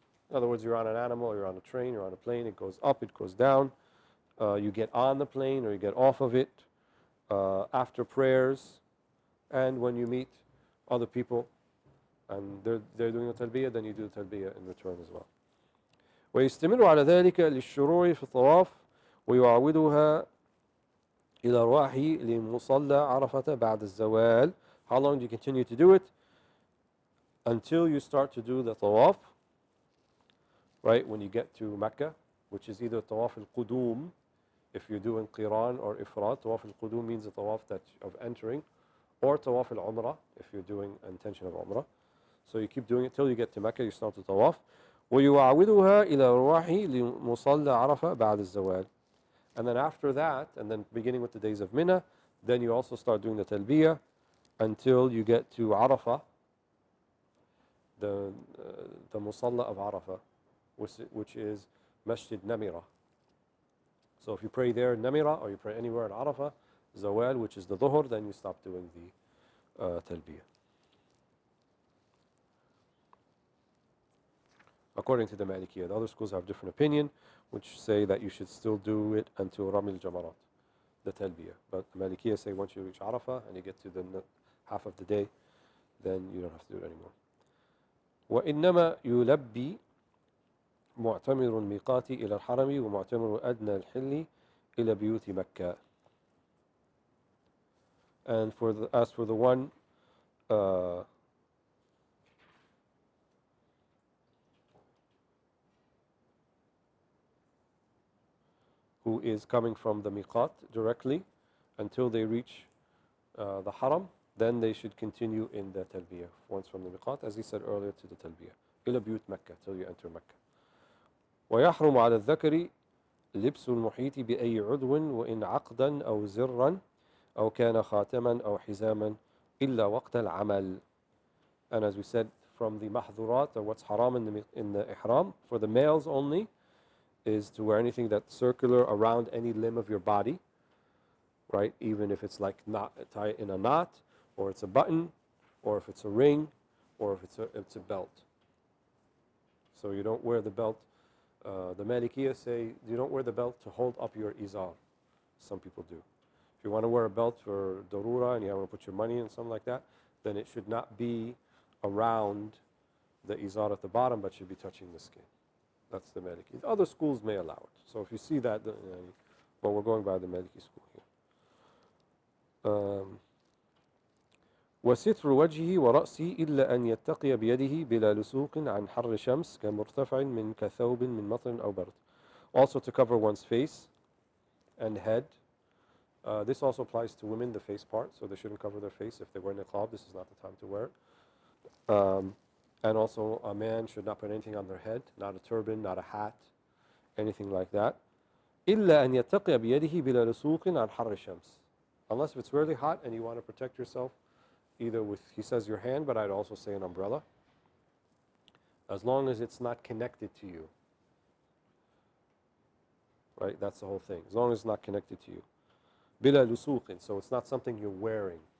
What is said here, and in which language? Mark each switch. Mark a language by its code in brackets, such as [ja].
[en] In other words, you're on an animal, you're on a train, you're on a plane, it goes up, it goes down. You get on the plane or you get off of it after prayers, and when you meet other people and they're doing the talbiyah, then you do the talbiyah in return as well. [ar] ويستمر على ذلك للشروع في الطواف ويعودها إلى رواحه لمصلى عرفة بعد الزوال. [en] How long do you continue to do it? Until you start to do the tawaf, right? When you get to Mecca, which is either tawaf al-qudum, if you're doing qiran or ifrad. Tawaf al-qudum means the tawaf of entering, or tawaf al-umrah, if you're doing intention of umrah. So you keep doing it till you get to Mecca, you start the tawaf. [ar] ويعودها إلى رواحه لمصلى عرفة بعد الزوال. [en] And then after that, and then beginning with the days of Mina, then you also start doing the talbiyah until you get to Arafah, the Musalla of Arafah, which is Masjid Namira. So if you pray there in Namira, or you pray anywhere in Arafah, Zawal, which is the Dhuhr, then you stop doing the talbiyah. According to the Maliki, the other schools have different opinion, which say that you should still do it until Ramil Jamarat, the talbiyah. But the Malikiya say once you reach Arafah and you get to the half of the day, then you don't have to do it anymore. [ar] وإنما يلبي معتمر الميقات إلى الحرم ومعتمر أدنى الحل إلى بيوت مكة. [en] And as for the one who is coming from the miqat directly until they reach the haram, then they should continue in the talbiyah once from the miqat, as he said earlier, to the talbiyah [ar] إلى بيوت مكة, [en] till you enter Mecca. [ar] ويحرم على الذكر لبس المحيط بأي عضو وإن عقدا أو زرا أو كان خاتما أو حزاما إلا وقت العمل. [en] And as we said, from the mahdurat, or what's haram in the ihram, for the males only, is to wear anything that's circular around any limb of your body, right? Even if it's like not tied in a knot, or it's a button, or if it's a ring, or if it's a belt. So you don't wear the belt. The Malikiya say you don't wear the belt to hold up your izar. Some people do. If you want to wear a belt for darura and you want to put your money in, something like that, then it should not be around the izar at the bottom, but should be touching the skin. That's the Maliki. The other schools may allow it. So if you see that, well, we're going by the Maliki school here. [ar] وستر وجهه ورأسه إلا أن يتقي بيده بلا لسوق عن حر شمس كمرتفع من كثوب من مطر أو برد. [en] Also to cover one's face and head. This also applies to women, the face part, so they shouldn't cover their face. If they wear niqab, this is not the time to wear it. And also a man should not put anything on their head, not a turban, not a hat, anything like that. [ar] إلا أن يتقي بيده بلا لسوق عن حر الشمس. [en] Unless if it's really hot and you want to protect yourself, either with, he says, your hand, but I'd also say an umbrella, as long as it's not connected to you. Right? That's the whole thing. As long as it's not connected to you. [ar] Bila lusuqin, [en] so it's not something you're wearing.